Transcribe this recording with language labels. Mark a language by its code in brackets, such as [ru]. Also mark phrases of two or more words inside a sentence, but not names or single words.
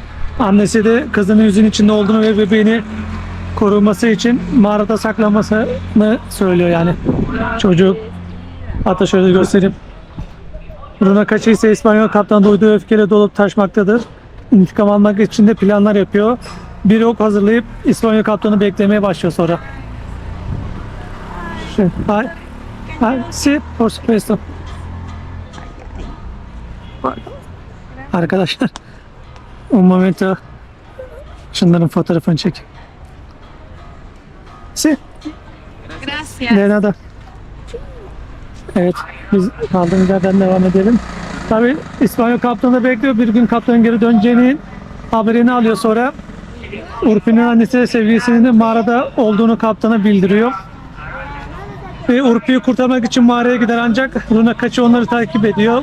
[tr] Annesi de kızının yüzün içinde olduğunu ve bebeğini koruması için mağarada saklamasını söylüyor yani çocuk. Hatta şöyle göstereyim. Runa Kaçı ise İspanyol kaptan duyduğu öfkeyle dolup taşmaktadır. İntikam almak için de planlar yapıyor. Bir ok hazırlayıp İspanyol kaptanı beklemeye başlıyor sonra. [es] Si, por supuesto. Arkadaşlar, un momento. [tr] Şunların fotoğrafını çek. [es] Si, Gracias. de nada. [tr] Evet, biz kaldığımız yerden devam edelim. Tabii İspanyol kaptanı da bekliyor. Bir gün kaptanın geri döneceğinin haberini alıyor sonra. Urpi'nin annesi ve sevgilisinin de mağarada olduğunu kaptana bildiriyor. Ve Urpi'yi kurtarmak için mağaraya gider ancak Runa Kaçı onları takip ediyor.